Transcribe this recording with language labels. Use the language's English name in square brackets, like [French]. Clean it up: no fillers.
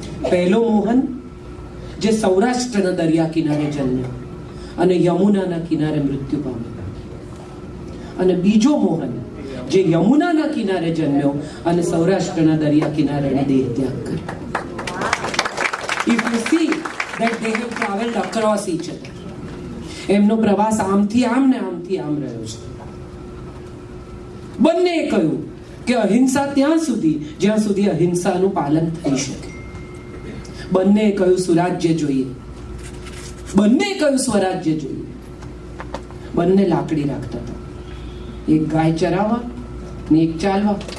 [Gujarati] પહેલો મોહન જે સૌરાષ્ટ્રના દરિયા કિનારે જન્મ્યો અને યમુનાના કિનારે મૃત્યુ પામ્યો, અને બીજો મોહન જે યમુનાના કિનારે જન્મ્યો અને સૌરાષ્ટ્રના દરિયા કિનારે દેહ ત્યાગ કર્યો. [English] If you see that they have traveled across each other, [Gujarati] એમનો પ્રવાસ આમથી આમ ને આમથી આમ રહ્યો છે. બંને કહ્યું કે અહિંસા ત્યાં સુધી જ્યાં સુધી અહિંસાનું પાલન થઈ શકે. બંને કહ્યું સુરાજ્ય જોઈએ, બંને કહ્યું સ્વરાજ્ય જોઈએ. બંને લાકડી રાખતા હતા, એક ગાય ચરાવવા ને એક ચાલવા.